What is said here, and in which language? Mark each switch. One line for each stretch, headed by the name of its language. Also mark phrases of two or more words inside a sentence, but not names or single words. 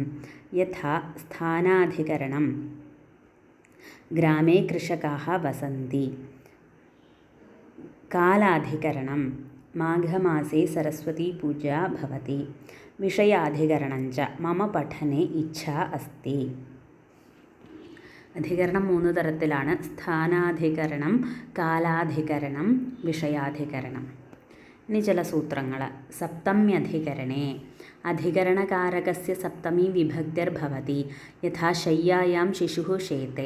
Sanskrit: यथा स्थानाधिकरणं ग्रामे कृषकाः वसन्ति. कालाधिकरणं माघमासे सरस्वतीपूजा भवति. विषयाधिकरणञ्च मम പഠനെ इच्छा अस्ति.
Malayalam: അധികരണം 3 തരത്തിലാണ്. സ്ഥാനാധികരണം, കാലാധികരണം, വിഷയാധികരണം. ഇനി ചില സൂത്രങ്ങൾ.
Sanskrit: സപ്തമ്യധികരണേ അധികരണകാരകസ്യ സപ്തമീ വിഭക്തിർഭവതി. യഥാ ശയ്യായാം ശിശുഃ ശേതേ.